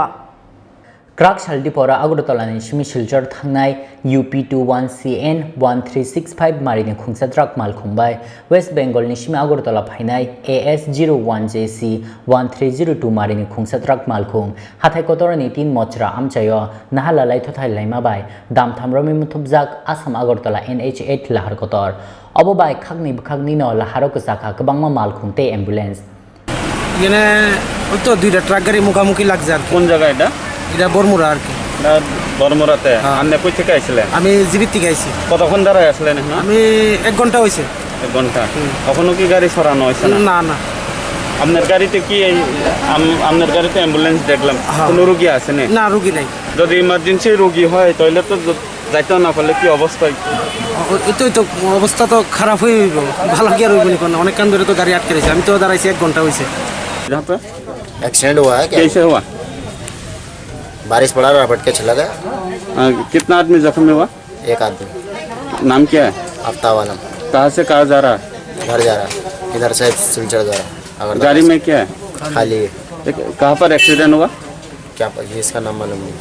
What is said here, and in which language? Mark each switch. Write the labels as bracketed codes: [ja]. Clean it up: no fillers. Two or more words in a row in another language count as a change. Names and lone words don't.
[trp] Kraksal Diporo Agartala Simi Silchar Thangnai UP21CN 1365 Marini Khongsa truck Malkhung by West Bengalni Simi Agartala Phainai AS01JC 1302 Marini Khongsa truck Malkhung Hatai Kotor 18 Mochra Amchayo Naharlalai Thotailaima by Damtham Romwi Muthubjak Assam Agartala MH8 Lahar Kotor Bwkhakni no Lahar Kwchakha Kwbagma Malkhung te ambulance [bn] এখানে ওই তো দুইটা ট্রাক গাড়ি মুখোমুখি লাগছে আর কোন জায়গা এটা এটা বর্মুরা আর কি বর্মুরাতে আপনি কই থেকে আইছিলেন আমি জীবিত থেকে আইছি কতক্ষণ দাঁড়ায় আসলেন এখন আমি 1 ঘন্টা হইছে 1 ঘন্টা কখনো কি গাড়ি সরানো হইছে না না আপনার গাড়িতে কি আপনার গাড়িতে অ্যাম্বুলেন্স দেখলাম কোনো রোগী আছে না? না রুগী নাই। যদি ইমার্জেন্সি রোগী হয় তাহলে তো যাইতেও না পারলে কি অবস্থা? এতই তো অবস্থা তো খারাপ হয়ে হইব, ভালো কি আর হইব না, অনেক কান ধরে তো গাড়ি আটকে রয়েছে, আমি তো দাঁড়াইছি 1 ঘন্টা হয়েছে। [hi] जहाँ पे एक्सीडेंट हुआ है क्या? कैसे हुआ? बारिश पड़ा रपट के चला गया। कितना आदमी जख्मी हुआ? एक आदमी। नाम क्या है? आफ्ताब आलम। कहाँ से कहाँ जा रहा है? घर जा रहा है, इधर से सिलचर जा रहा है। गाड़ी में क्या है? खाली है। कहाँ पर एक्सीडेंट हुआ? क्या ये इसका नाम मालूम नहीं।